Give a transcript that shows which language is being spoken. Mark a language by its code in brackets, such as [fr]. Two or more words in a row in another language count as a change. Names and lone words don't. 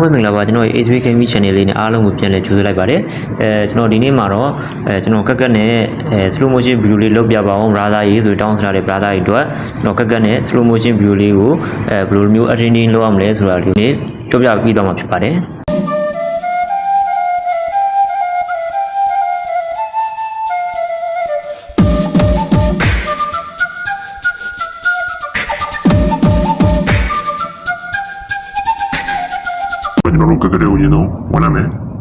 [my] ပဲမင်္ဂလာပါကျွန်တော် HBKM channel လေးနဲ့အားလုံးကိုပြန်လည်ကြိုဆိုလိုက်ပါတယ်ကျွန်တော်ဒီနေ့မှာတော့ကျွန်တော်ကက်ကက်နဲ့ [en] slow motion video [my] လေးလုပ်ပြပါအောင် brother ရေးဆိုတောင်းထားတဲ့ brother တွေအတွက်ကျွန်တော်ကက်ကက်နဲ့ [en] slow motion video [my] လေးကိုဘယ်လိုမျိုး editing လုပ်ရမလဲဆိုတာလေးနဲ့ပြောပြပြီးတော့မှာဖြစ်ပါတယ် ကျွန်တော်တို့ကက်ကက်တွေကိုရင်းဆုံးဝင်လာမယ်